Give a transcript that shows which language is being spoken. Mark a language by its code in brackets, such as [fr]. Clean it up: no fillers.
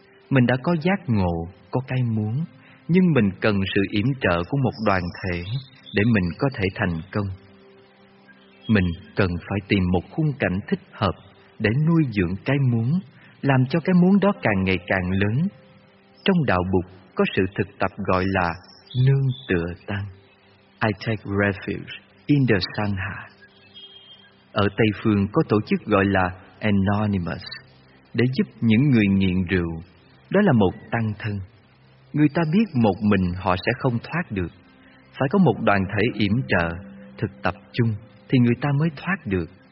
[vi] Mình đã có giác ngộ, có cái muốn, nhưng mình cần sự yểm trợ của một đoàn thể để mình có thể thành công. Mình cần phải tìm một khung cảnh thích hợp để nuôi dưỡng cái muốn, làm cho cái muốn đó càng ngày càng lớn. Trong đạo Bụt có sự thực tập gọi là nương tựa tăng. [en] I take refuge in the Sangha. [vi] Ở Tây Phương có tổ chức gọi là Anonymous để giúp những người nghiện rượu. Đó là một tăng thân. Người ta biết một mình họ sẽ không thoát được, phải có một đoàn thể yểm trợ, thực tập chung thì người ta mới thoát được.